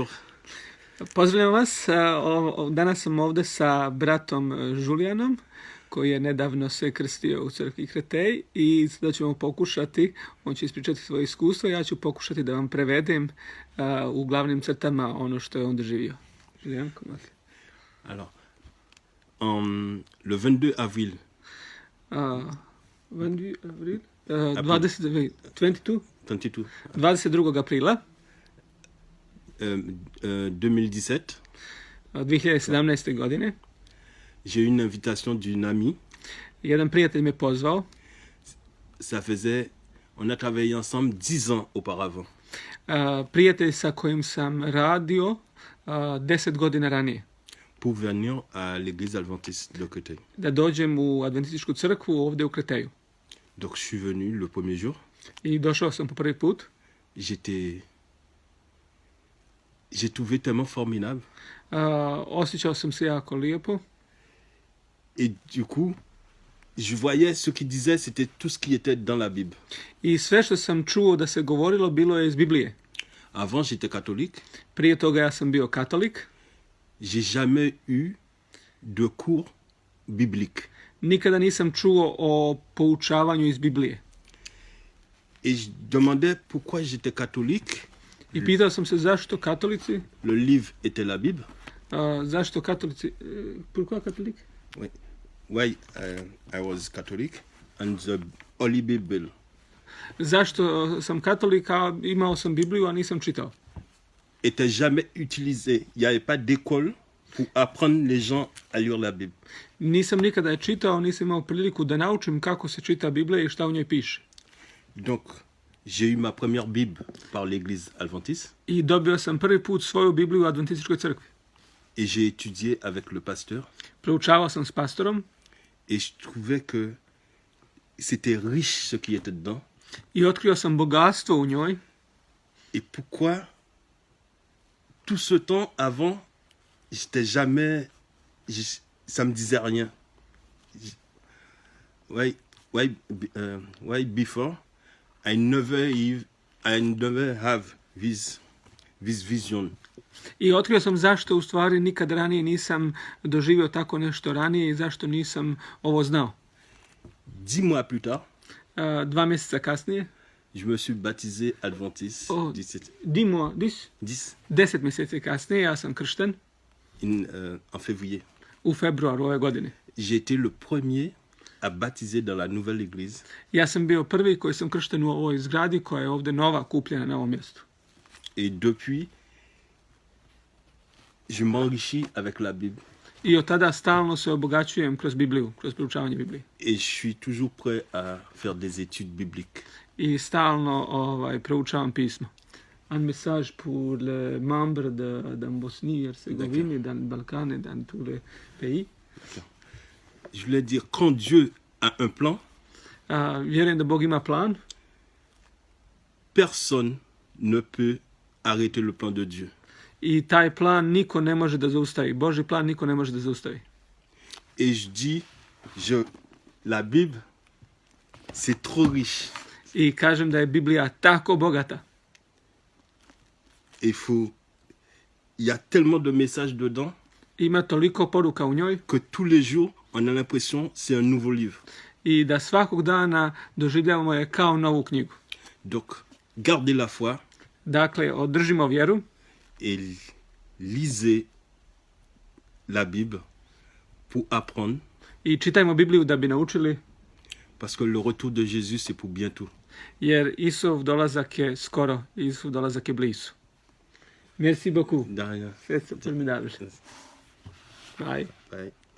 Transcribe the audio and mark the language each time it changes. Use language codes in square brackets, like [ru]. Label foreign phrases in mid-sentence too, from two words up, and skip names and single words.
[bs] Pozdravljam vas. Danas sam ovdje sa bratom Julianom, koji je nedavno se krstio u crkvi Kretej, i sada ćemo pokušati, on će ispričati svoje iskustvo, ja ću pokušati da vam prevedem u glavnim crtama ono što je on doživio. [fr] Julian, comment? Alors, le 22 avril. 22 avril? 22. [bs] aprila 2017. godine. [fr] J'ai eu une invitation d'une amie. [bs] Jedan prijatelj me pozvao. [fr] Ça faisait, on a travaillé ensemble 10 ans auparavant. [bs] Prijatelj sa kojim sam radio 10 godina ranije. [fr] Pour venir à l'église adventiste de Créteil. [bs] Da dođem u Adventističku crkvu ovdje u Kreteju. [fr] Donc je suis venu le premier jour. [bs] I došao sam po prvi put. [fr] J'ai trouvé tellement formidable. [bs] Osjećao sam se jako lijepo. [fr] Et du coup, je voyais ce qu'il disait, c'était tout ce qui était dans la Bible. [bs] I sve što sam čuo da se govorilo bilo je iz Biblije. [fr] Avant, j'étais catholique. [bs] Prije toga ja sam bio katolik. [fr] J'ai jamais eu de cours bibliques. [bs] Nikada nisam čuo o poučavanju iz Biblije. [fr] Et je demandais pourquoi j'étais catholique. [bs] I pitao sam se zašto katolici. [fr] Le livre était la Bible. [bs] Zašto katolici? [fr] Pourquoi katolik? Oui. [en] Why I was Catholic and the Holy Bible. [bs] Zašto sam katolik, a imao sam Bibliju, a nisam čitao? [fr] Était jamais utilisé. Il n'y avait pas d'école pour apprendre les gens à lire la Bible. [bs] Nisam nikada je čitao, nisam imao priliku da naučim kako se čita Biblija i šta u njoj piše. [fr] Donc, j'ai eu ma première Bible par l'église adventiste. [bs] I dobio sam prvi put svoju Bibliju u Adventističkoj crkvi. [fr] Et j'ai étudié avec le pasteur. [bs] Proučavao sam s pastorom. [fr] Et je trouvais que c'était riche ce qui était dedans. [bs] I otkrio sam bogatstvo u njoj. [fr] Et pourquoi tout ce temps avant, j'étais jamais, ça me disait rien. [en] Why before I never have this vision. [bs] I otkrio sam zašto u stvari nikad ranije nisam doživio tako nešto ranije i zašto nisam ovo znao. [fr] 10 mois plus tard, [bs] 2 mjeseca kasnije, [fr] Je me suis baptisé adventiste Oh. [bs] 17, 10 10 mjeseci kasnije ja sam kršten [fr] en février. [bs] u februaru ove godine. [fr] J'ai été le premier à baptiser dans la nouvelle église. [bs] Ja sam bio prvi koji sam kršten u ovoj zgradi koja je ovde nova, kupljena na ovom mjestu. [fr] Et depuis, je m'enrichis avec la Bible. [bs] I od tada stalno se obogaćujem kroz Bibliju, kroz proučavanje Biblije. [fr] Et je suis toujours prêt à faire des études bibliques. [bs] I stalno proučavam pismo. [fr] Un message pour les membres de Bosnie, Herzégovine, dans le Balkan et dans tous les pays. Je voulais dire, quand Dieu a un plan, [bs] Vjerujem da Bog ima plan [fr] personne ne peut arrêter le plan de Dieu. [bs] i taj plan niko ne može da zaustavi. Božji plan niko ne može da zaustavi. [fr] Et je dis, la Bible, c'est trop riche. [bs] I kažem da je Biblija tako bogata. [fr] Il y a tellement de messages dedans [bs] Ima toliko poruka u njoj [fr] que tous les jours, on a l'impression c'est un nouveau livre. [bs] i da svakog dana doživljavamo je kao novu knjigu. [fr] Donc, gardez la foi [bs] Dakle, održimo vjeru [fr] et lisez la Bible pour apprendre, [bs] i čitajmo Bibliju da bi naučili, [fr] parce que le retour de Jésus, c'est pour bientôt. [bs] jer Isov dolazak je skoro, Isov dolazak je blizu. [fr] Merci beaucoup. De rien. C'est formidable. Bye. Bye.